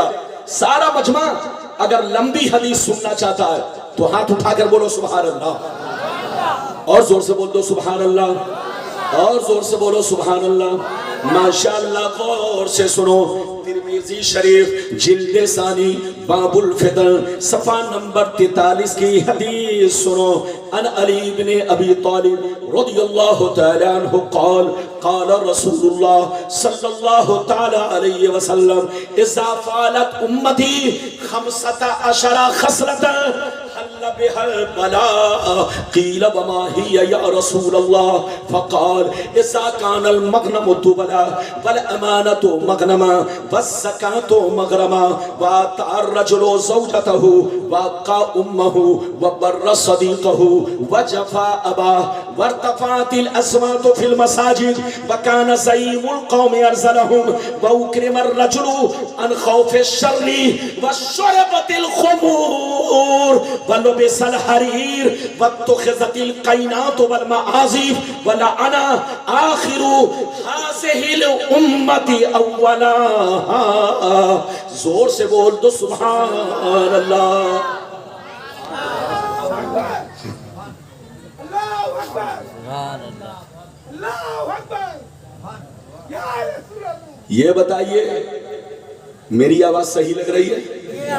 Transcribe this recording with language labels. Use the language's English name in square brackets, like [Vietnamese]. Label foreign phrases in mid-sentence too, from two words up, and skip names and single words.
[Hindi] सारा मजमा अगर लंबी हदीस सुनना चाहता है तो हाथ उठाकर बोलो [Arabic] سبحان الله, [Hindi] और जोर से बोल दो [Arabic] سبحان الله, [Hindi] और जोर से बोलो [Arabic] سبحان الله. [Hindi] माशाअल्लाह, गौर से सुनो। तिरमिज़ी शरीफ जिल्द सानी बाबुल फितर सफा नंबर 43 की हदीस सुनो। [Arabic] عن علي ابن أبي طالب رضي الله تعالى عنه قال قال رسول الله صلى الله تعالى عليه وسلم إذا فعلت أمتي 15 خصلة حل بها البلاء قيل وما هي يا رسول الله فقال إذا كان المغنم تبلا والأمانة مغنما والزكاة مغرما وأطاع الرجل زوجته وعق أمه وبر صديقه وجفا أباه وارتفعت الأصوات في المساجد وكان زعيم القوم أرذلهم وأكرم الرجل عن خوف الشر وشربت الخمور ولبس الحرير واتخذت القينات والمعازف ولعن آخر هذه الأمة أولها. [Hindi] जोर से बोल दो [Arabic] سبحان الله. [Hindi] ये बताइए मेरी आवाज सही लग रही है?